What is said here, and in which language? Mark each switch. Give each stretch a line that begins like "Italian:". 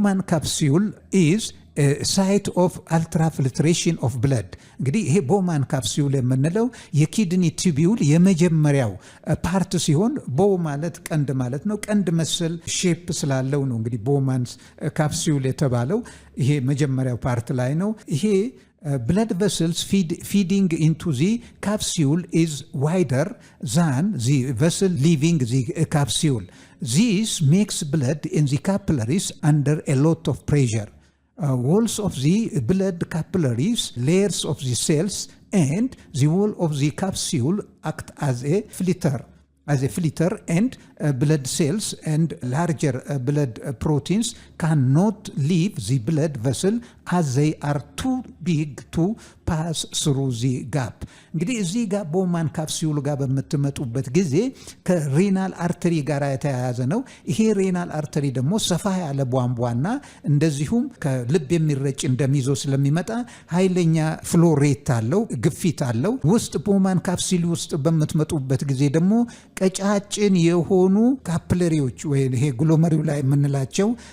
English: ካፕሲዩል ኢዝ ሳይት ኦፍ አልትራፊልትሬሽን ኦፍ ብለድ።
Amharic: እንግዲህ ይሄ ቦማን ካፕሲዩል የምንለው የኪድኒ ቲቢዩል የመጀመሪያው ፓርት ሲሆን ቦ ማለት ቀንድ ማለት ነው። ቀንድ መሰል ሼፕ ስላለው ነው እንግዲህ ቦማን ካፕሲዩል የተባለው። ይሄ መጀመሪያው ፓርት ላይ ነው። ይሄ
English: blood vessels feeding into the capsule
Amharic: is wider than the vessel leaving the capsule.
English: This makes blood in the capillaries under a lot of pressure. Walls of the blood capillaries, layers of the cells, and the wall of the capsule act as a filter and blood cells and larger blood proteins cannot leave the blood vessel as they are too big to pass through the gap።
Amharic: እንግዲህ እዚህ ጋር ቦማን ካፕሲዩል ጋር በምትመጡበት ጊዜ ከሬናል አርተሪ ጋር የተያያዘ ነው። ይሄ ሬናል አርተሪ ደግሞ ሰፋ ያለ ቧንቧና እንደዚሁም ከልብ የሚረጭ እንደሚዞ ስለሚመጣ ኃይለኛ ፍሎ ሬት አለው፣ ግፊት አለው። ውስጥ ቦማን ካፕሲዩል ውስጥ በምትመጡበት ጊዜ ደግሞ ቀጫጭን የሆኑ ካፕለሪዎች ወይ ይሄ ግሎመሪው ላይ የምንላቸው